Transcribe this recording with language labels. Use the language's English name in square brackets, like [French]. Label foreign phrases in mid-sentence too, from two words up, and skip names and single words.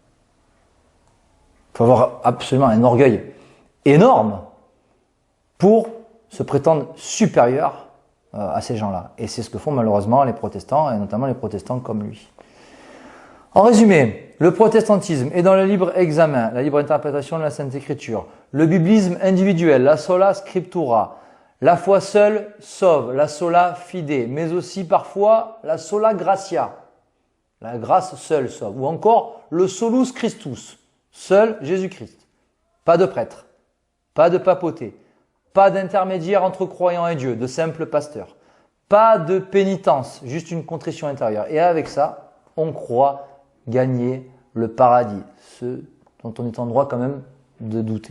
[French] Il faut avoir absolument un orgueil énorme pour se prétendre supérieur à ces gens-là. Et c'est ce que font malheureusement les protestants, et notamment les protestants comme lui. En résumé, le protestantisme est dans le libre examen, la libre interprétation de la Sainte Écriture, le biblisme individuel, la [Latin] sola scriptura, [French] la foi seule sauve, la [Latin] sola fide, [French] mais aussi parfois la [Latin] sola gratia, [French] la grâce seule sauve, ou encore le [Latin] solus Christus, [French] seul Jésus-Christ. Pas de prêtre, pas de papauté, pas d'intermédiaire entre croyants et Dieu, de simple pasteur, pas de pénitence, juste une contrition intérieure. Et avec ça, on croit gagner le paradis, ce dont on est en droit quand même de douter.